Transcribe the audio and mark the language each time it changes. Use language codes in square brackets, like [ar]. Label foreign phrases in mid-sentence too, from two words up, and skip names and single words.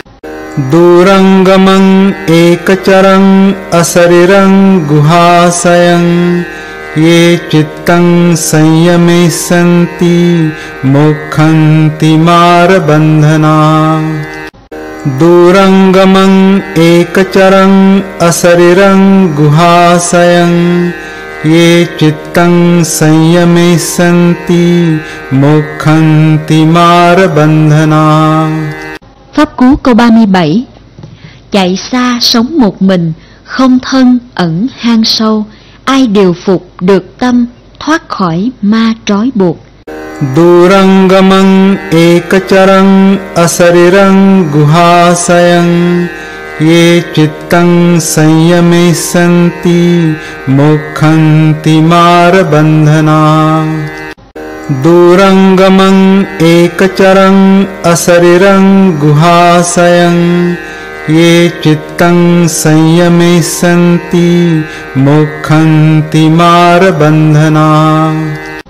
[pi] दूरंगमं एकचरं असरिरं गुहाशयं ये चित्तं संयमे सन्ति मोक्षन्ति मारबन्धनात्। दूरंगमं एकचरं असरिरं गुहाशयं ये चित्तं संयमे सन्ति मोक्षन्ति मारबन्धनात्। [vi] Pháp cú câu 37. Chạy xa sống một mình, không thân ẩn hang sâu, ai điều phục được tâm thoát khỏi ma trói buộc. [pi] दूरंगमं एकचरं असरिरं गुहाशयं ये चित्तं संयमे सन्ति मोक्षन्ति मारबन्धनात्। दूरंगमं एकचरं असरिरं गुहाशयं ये चित्तं संयमे सन्ति मोक्षन्ति मारबन्धनात्।